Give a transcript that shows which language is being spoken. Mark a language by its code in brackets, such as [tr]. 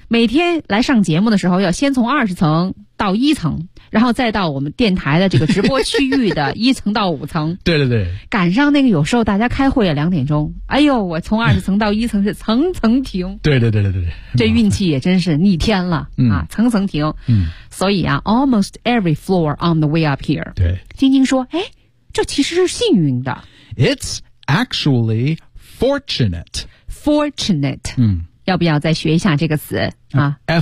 [zh] 每天来上节目的时候要先从20层到1层，然后再到我们电台的这个直播区域的1层到5层。对对对。赶上那个有时候大家开会了2点钟，哎呦，我从20层到1层是层层停。对对对对对。这运气也真是逆天了。啊，层层停、嗯、所以啊 [en] almost every floor on the way up here. [zh] 对，晶晶说，哎，这其实是幸运的。 [en] It's actually fortunate. Fortunate、嗯、 [zh] 要不要再学一下这个词、啊、